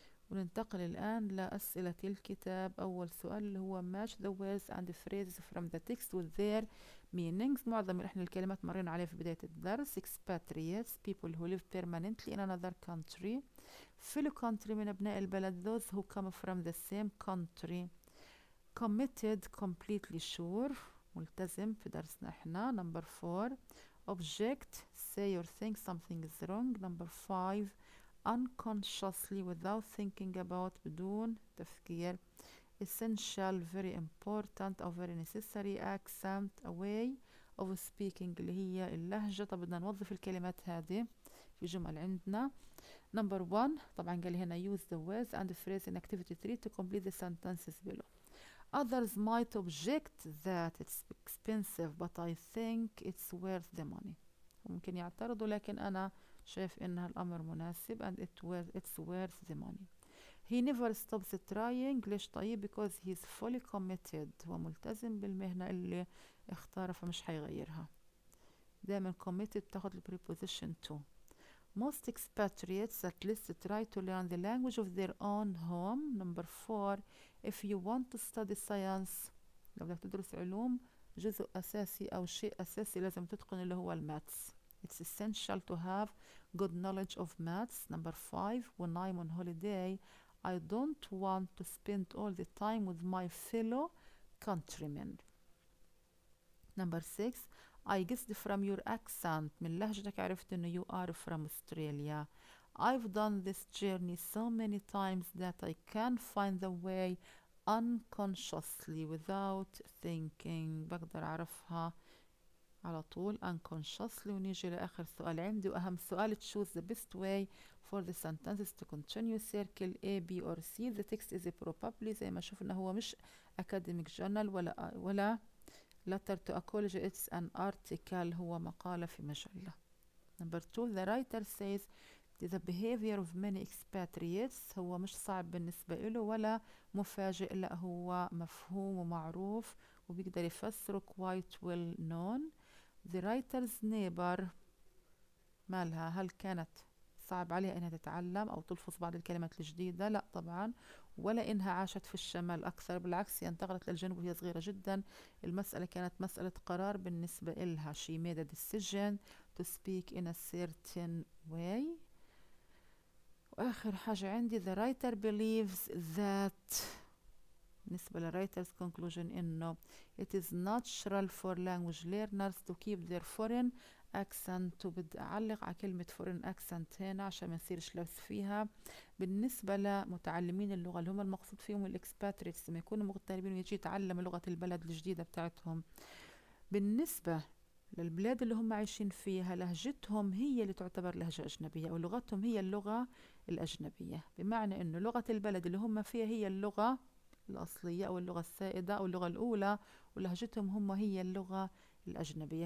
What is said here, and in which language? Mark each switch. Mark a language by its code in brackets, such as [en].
[ar] وننتقل الآن لأسئلة الكتاب. أول سؤال اللي هو [en] match the words and phrases from the text with their meanings. معظم إحنا الكلمات مرينا عليها في بداية الدرس. expatriates people who live permanently in another country. fellow country [ar] من أبناء البلد [en] those who come from the same country. committed completely sure [ar] ملتزم في درسنا إحنا. [en] number 4 object say or think something is wrong. number 5 unconsciously without thinking about [ar] بدون تفكير. [en] essential very important [ar] أو [en] very necessary accent a way of speaking [ar] اللي هي اللهجة. طب بدنا نوظف الكلمات هذه في جمل عندنا. [en] number 1 [ar] طبعا قال هنا [en] use the words and phrase in activity 3 to complete the sentences below. others might object that it's expensive but I think it's worth the money. [ar] ممكن يعترضوا لكن أنا شايف إنها الأمر مناسب [en] and it's worth the money. he never stops trying. [ar] ليش طيب؟ [en] because he's fully committed [ar] هو ملتزم بالمهنة اللي اختارها فمش حيغيرها. دائما committed تاخد ال preposition to. [en] most expatriates at least try to learn the language of their own home. number 4 if you want to study science [ar] لو بدك تدرس علوم جزء أساسي أو شيء أساسي لازم تتقن اللي هو الماثs. [en] it's essential to have good knowledge of maths. number 5 when I'm on holiday I don't want to spend all the time with my fellow countrymen. number 6 I guessed from your accent [ar] من لهجتك عرفت إنه [en] you are from Australia. I've done this journey so many times that I can find the way unconsciously without thinking. [ar] بقدر أعرفها على طول unconsciously. ونيجي لآخر سؤال عندي وأهم سؤال [en] choose the best way for the sentences to continue. circle A, B or C. the text is probably [ar] زي ما شفنا هو مش [en] academic journal [ar] ولا [en] letter to a college. it's an article [ar] هو مقالة في مجلة. [en] number 2 the writer says the behavior of many expatriates [ar] هو مش صعب بالنسبة له ولا مفاجئ، لا هو مفهوم ومعروف وبيقدر يفسره [en] quite well known. the writer's neighbor [ar] مالها؟ هل كانت صعب عليها إنها تتعلم أو تلفظ بعض الكلمات الجديدة؟ لا طبعا، ولا إنها عاشت في الشمال أكثر، بالعكس هي انتقلت للجنوب وهي صغيرة جدا. المسألة كانت مسألة قرار بالنسبة إلها. [en] she made a decision to speak in a certain way. [ar] وآخر حاجة عندي [en] the writer believes that [ar] بالنسبة للرايترز conclusion إنه [en] it is natural for language learners to keep their foreign accent. [ar] وبدي أعلق على كلمة foreign accent هنا عشان ما نصيرش لبس فيها. بالنسبة لمتعلمين اللغة اللي هم المقصود فيهم الإكسباتريتس لما يكونوا مغتربين ويجي يتعلموا لغة البلد الجديدة بتاعتهم، بالنسبة للبلاد اللي هم عايشين فيها لهجتهم هي اللي تعتبر لهجة أجنبية، أو لغتهم هي اللغة الأجنبية، بمعنى إنه لغة البلد اللي هم فيها هي اللغة الأصلية أو اللغة السائدة أو اللغة الأولى، ولهجتهم هم هي اللغة الأجنبية.